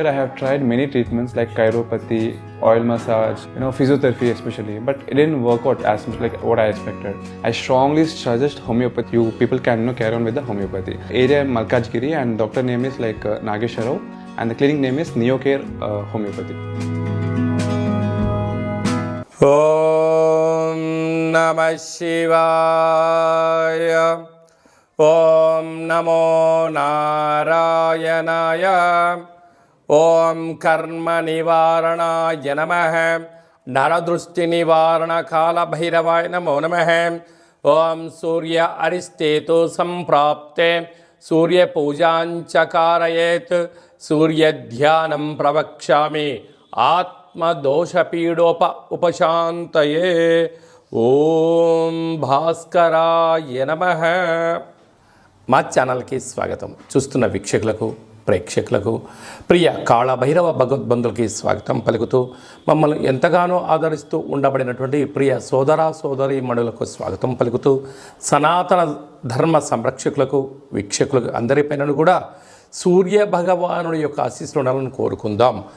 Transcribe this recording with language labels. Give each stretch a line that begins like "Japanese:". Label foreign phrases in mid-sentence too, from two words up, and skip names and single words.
English: I have tried many treatments like chiropathy, oil massage, physiotherapy especially, but it didn't work out as much like what I expected. I strongly suggest homeopathy. You people can carry on with the homeopathy. Area Malkajgiri and doctor name is like Nageswara Rao and the clinic name is Neocare Homeopathy.
Sanskrit: ॐ नमः शिवाय. ॐ नमो नारायणाय. ॐ कर्म निवारणाय नमः. नरदृष्टि निवारण काल भैरवाय नमो नमः. ॐ सूर्य अरिष्टेतु सम्प्राप्ते. सूर्य पूजाञ्चकारयेत्। सूर्य ध्यानं प्रवक्ष्यामि. ఆత్మదోషపీడోప ఉపశాంతయే. ఓం భాస్కరాయ నమః.
Telugu: మా ఛానల్కి స్వాగతం. చూస్తున్న వీక్షకులకు ప్రేక్షకులకు ప్రియ కాళభైరవ భగవద్బంధులకి స్వాగతం పలుకుతూ మమ్మల్ని ఎంతగానో ఆదరిస్తూ ఉండబడినటువంటి ప్రియ సోదర సోదరీమణులకు స్వాగతం పలుకుతూ సనాతన ధర్మ సంరక్షకులకు వీక్షకులకు అందరిపైన కూడా సూర్య భగవానుడి యొక్క ఆశీస్సులు ఉండాలని కోరుకుందాం.